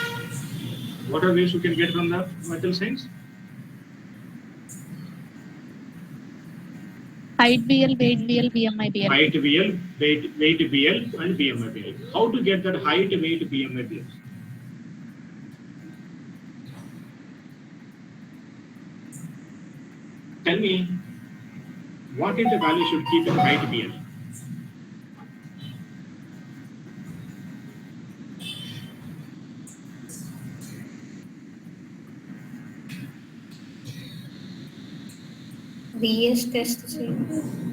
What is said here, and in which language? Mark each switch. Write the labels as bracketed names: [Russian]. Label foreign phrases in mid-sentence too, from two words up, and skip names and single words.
[English] What are ways you can get from the vital signs? Height BL, weight BL, BMI BL. Height BL, weight BL, and BMI BL. How to get that height, weight, BMI BL? Tell me, what is the value should keep in height BL? VS test [Telugu] చేయండి.